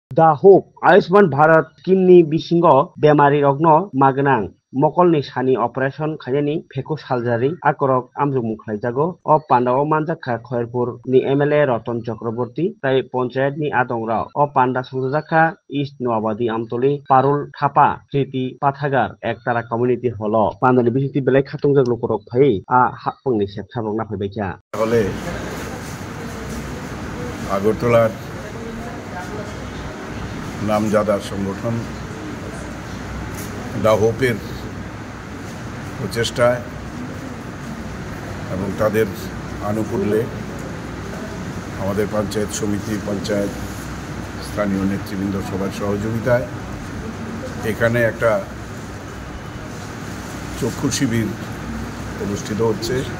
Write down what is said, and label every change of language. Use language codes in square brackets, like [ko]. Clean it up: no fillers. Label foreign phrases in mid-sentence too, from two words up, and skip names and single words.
[trp] दा होप आयुष्मान भारत स्किमनि बिसिङाव बेमारिरकनो मागोनां मकलनि सानि अपारेशन खायनायनि फेको सालजारि आकरक आमजुमुं खालायजागौ अ पान्डाव मानजाखा खयरपुरनि एमएलए रतन चक्रवर्ती ताई पंचायतनि आदंराव अ पान्डा संजाखा इस्ट नवाबादी आमतली पारुल थापा ट्रिटी पाथागार एकतारा कम्युनिटी हल पान्डानि बिसिति बेलाय खातुंजों लकरक फाय आ हापंनि सेबसाबक नाफैबायखा [bn] হলে আগরতলার নামজাদা সংগঠন দা হোপের প্রচেষ্টায় এবং তাদের আনুকূল্যে আমাদের পঞ্চায়েত সমিতি পঞ্চায়েত স্থানীয় নেতৃবৃন্দ সবার সহযোগিতায় এখানে একটা চক্ষু শিবির অনুষ্ঠিত হচ্ছে।